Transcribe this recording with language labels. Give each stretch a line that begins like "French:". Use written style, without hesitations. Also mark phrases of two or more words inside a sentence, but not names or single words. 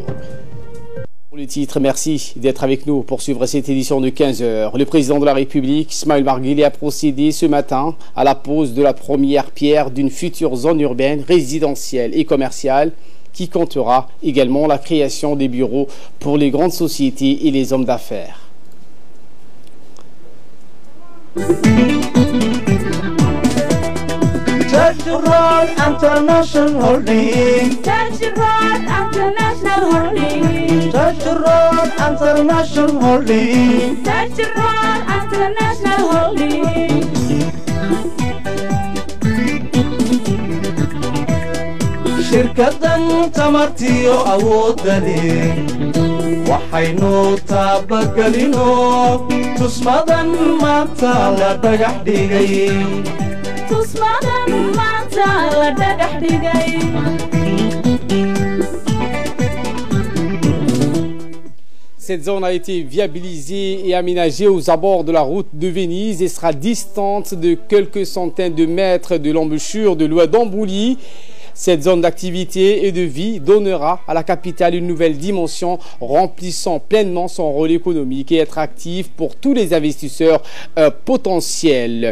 French: Pour les titres, merci d'être avec nous pour suivre cette édition de 15 heures. Le président de la République, Ismaël Marguerite, a procédé ce matin à la pose de la première pierre d'une future zone urbaine, résidentielle et commerciale qui comptera également la création des bureaux pour les grandes sociétés et les hommes d'affaires.
English: Touch the road, international holding. Touch the road, international holding. Touch the road, international holding. Touch the road, international holding.
Somali: Shirkadan tamartiyo awoodda leh waxaynu taabagelino tusmadan maanta la dhagax dhigay. Tusmadan maanta la dhagax dhigay.
French: Cette zone a été viabilisée et aménagée aux abords de la route de Venise et sera distante de quelques centaines de mètres de l'embouchure de l'Oued d'Ambouly. Cette zone d'activité et de vie donnera à la capitale une nouvelle dimension, remplissant pleinement son rôle économique et attractif pour tous les investisseurs potentiels.